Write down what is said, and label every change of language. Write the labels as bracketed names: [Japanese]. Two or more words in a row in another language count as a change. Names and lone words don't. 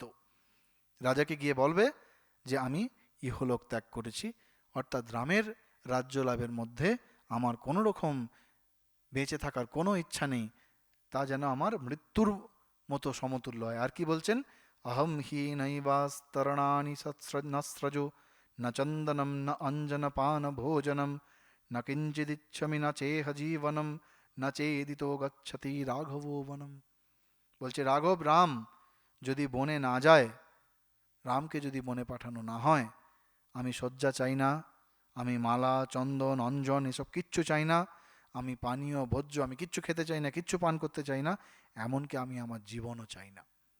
[Bangla] রাজাকে গিয়ে বলবে যে আমি ইহলোক ত্যাগ করেছি, অর্থাৎ রামের রাজ্য লাভের মধ্যে আমার কোনো রকম বেঁচে থাকার কোনো ইচ্ছা নেই, তা যেন আমার মৃত্যুর মতো সমতুল্য হয়। আর কি বলছেন, [Sanskrit] অহম হি নৈবাস্তরণানি নস্রজো ন চন্দনম ন অঞ্জনপান ভোজনম ন কিঞ্চিদিচ্ছমি ন চেহ জীবনম ন চেদিতো গচ্ছতি রাঘবো বনম। [Bangla] বলছে রাঘব, রাম যদি বনে না যায়, রামকে যদি বনে পাঠানো না হয়, আমি শয্যা চাই না, আমি মালা চন্দন অঞ্জন এসব কিচ্ছু চাই না, আমি পানীয় ভোজ্য আমি কিচ্ছু খেতে চাই না, কিচ্ছু পান করতে চাই না, এমনকি আমি আমার জীবনও চাই না।